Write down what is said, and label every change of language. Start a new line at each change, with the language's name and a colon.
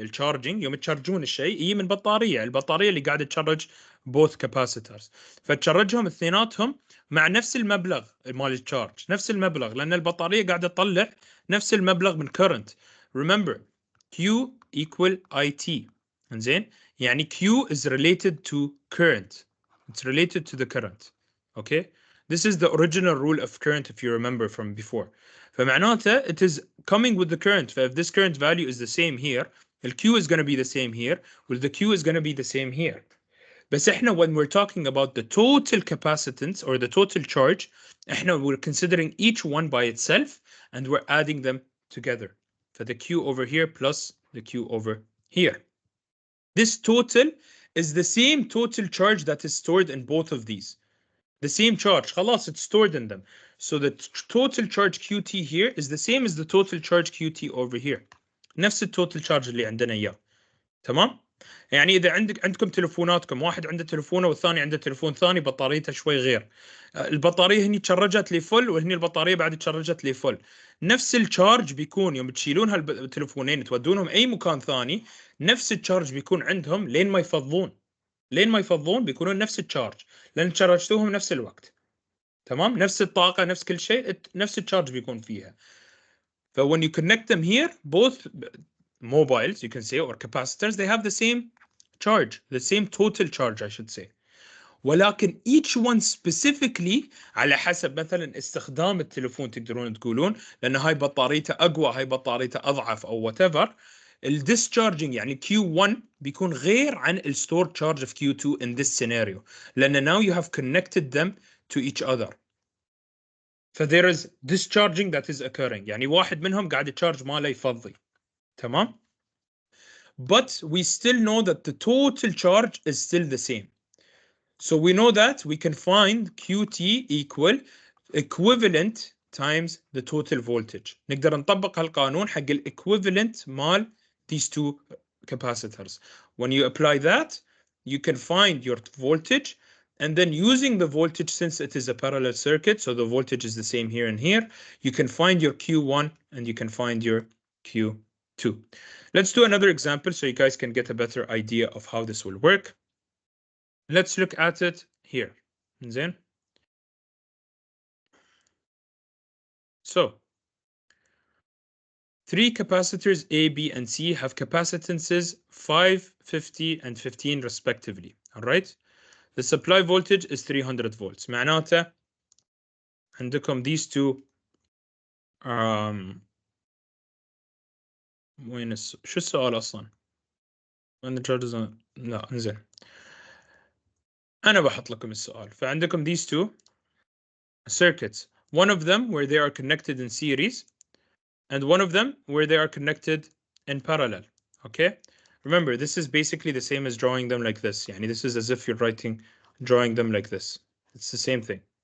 Arabic: الcharging يوم تشارجون الشيء يجي من بطارية، البطارية اللي قاعدة تشارج
English: both capacitors.
Arabic: فتشارجهم اثنيناتهم مع نفس المبلغ مال الشارج، نفس المبلغ لأن البطارية قاعدة تطلع نفس المبلغ من current.
English: Remember Q equal IT.
Arabic: زين
English: يعني Q is related to current. It's related to the current. Okay? This is the original rule of current if you remember from before. فمعناته it is coming with the current. فif this current value is the same here, the Q is going to be the same here, well the Q is going to be the same here.
Arabic: بس احنا
English: when we're talking about the total capacitance or the total charge, احنا we're considering each one by itself and we're adding them together. For the Q over here plus the Q over here. This total is the same total charge that is stored in both of these. The same charge. خلاص, it's stored in them. So the total charge QT here is the same as the total charge QT over here.
Arabic: نفس التوتال charge اللي عندنا إياه. تمام؟ يعني إذا عندكم تلفوناتكم، واحد عنده تلفونه والثاني عنده تلفون ثاني بطاريته شوي غير. البطارية هني تشرجت لفل وهني البطارية بعد تشرجت لفل. نفس الشارج بيكون يوم تشيلون هالتلفونين تودونهم أي مكان ثاني، نفس الشارج بيكون عندهم لين ما يفضون. لين ما يفضون بيكونون نفس الشارج لأن شرجتوهم نفس الوقت. تمام؟ نفس الطاقة نفس كل شيء نفس الشارج بيكون فيها.
English: ف when you connect them here, both mobiles, you can say, or capacitors, they have the same charge, the same total charge, I should say.
Arabic: ولكن
English: each one specifically
Arabic: على حسب مثلا استخدام التليفون تقدرون تقولون، لأن هاي بطاريته أقوى هاي بطاريته أضعف أو whatever. الديسشارجنج يعني Q1 بيكون غير عن الستور
English: charge of Q2 in this scenario، لأن now you have connected them to each other.
Arabic: ف
English: there is discharging that is occurring،
Arabic: يعني واحد منهم قاعد يتشارج ماله يفضي.
English: تمام؟ But we still know that the total charge is still the same. So we know that we can find QT equal equivalent times the total voltage.
Arabic: نقدر نطبق هالقانون حق equivalent مال
English: these two capacitors. When you apply that, you can find your voltage, and then using the voltage, since it is a parallel circuit, so the voltage is the same here and here, you can find your Q1 and you can find your Q2. Let's do another example so you guys can get a better idea of how this will work. Let's look at it here. Then, so 3 capacitors A, B, and C have capacitances 5, 50, and 15 respectively. All right. The supply voltage is 300 volts.
Arabic: معناته عندكم
English: these two
Arabic: وين شو السؤال أصلا؟
English: when the charge is on
Arabic: لا انزين أنا بحط لكم السؤال.
English: فعندكم these two circuits, one of them where they are connected in series and one of them where they are connected in parallel. Okay, remember this is basically the same as drawing them like this. يعني this is as if you're drawing them like this. It's the same thing.